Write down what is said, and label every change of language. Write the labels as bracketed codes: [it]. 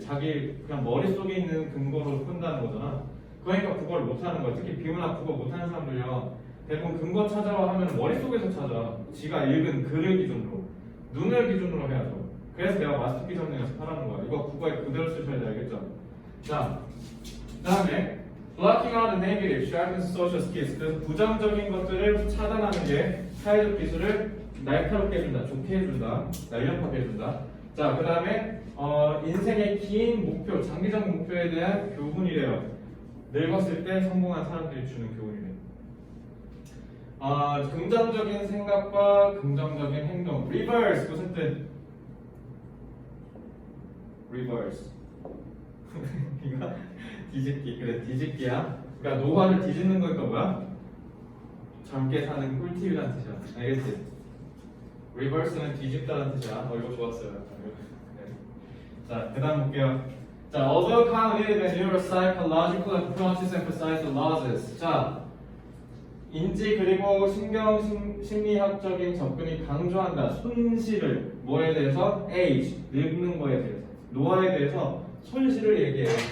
[ko] 자기 그냥 머릿속에 있는 근거로 푼다는 거잖아. 그러니까 국어를 못하는 거야. 특히 비문학 국어 못하는 사람들요. 대부분 근거 찾아와 하면 머릿속에서 찾아. 지가 읽은 글을 기준으로. 눈을 기준으로 해야죠. 그래서 내가 마스터키 잡는 연습하라는 거야. 이거 국어에 그대로 쓰셔야 돼. 알겠죠? 자, 그 다음에 [en] blocking out the negative, sharpens social skills. [ko] 그래서 부정적인 것들을 차단하는 게 사회적 기술을 날카롭게 해준다, 좋게 해준다, 날렵하게 해준다. 자, 그 다음에 인생의 긴 목표, 장기적 목표에 대한 교훈이래요. 늙었을 때 성공한 사람들이 주는 교훈이래요. 긍정적인 생각과 긍정적인 행동. reverse 무슨 뜻? reverse. 이거 뒤집기. 그래, 뒤집기야. 그러니까 노화를 뒤집는 거니까 뭐야? 젊게 사는 꿀팁이라는 뜻이야. 알겠지? reverse는 뒤집다는 뜻이야. 이거 좋았어요. 네. 자, 그 다음 볼게요. [en] 자, although cognitive and neuropsychological approaches emphasize the losses. [ko] 자, 인지 그리고 심리학적인 접근이 강조한다. 손실을 뭐에 대해서? age, 늙는 거에 대해서. 노화에 대해서 손실을 얘기해요.